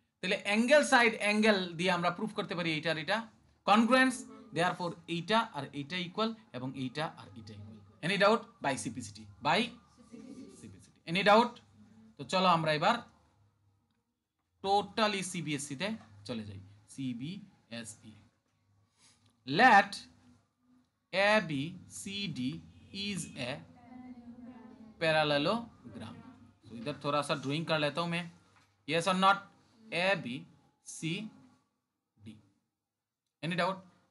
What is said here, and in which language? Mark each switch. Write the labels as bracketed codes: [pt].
[bn] তাহলে angle side angle দিয়ে আমরা প্রুফ করতে পারি এইটার এটা কনগ্রুয়েন্স, দেয়ারফর এইটা আর এইটা ইকুয়াল এবং এইটা আর এইটা equal. Any doubt? By সিপিসিটি, by সিপিসিটি। Any doubt? তো চলো আমরা এবার টোটালি সিবিএসই তে চলে যাই। [en] CBSE, let ABCD is a parallelogram। [hi] तो इधर थोड़ा सा ड्राइंग कर लेता हूं मैं। यस और नॉट? ABCD, any doubt?